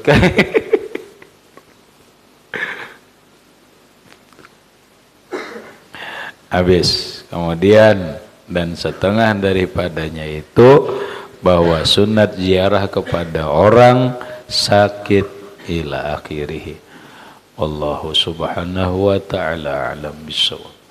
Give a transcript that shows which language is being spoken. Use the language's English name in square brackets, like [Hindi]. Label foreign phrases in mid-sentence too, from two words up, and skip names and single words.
[Malay] Habis. Kemudian dan setengah daripadanya itu bahwa sunat ziarah kepada orang sakit [Arabic] إلى آخره. والله سبحانه وتعالى أعلم بالصواب.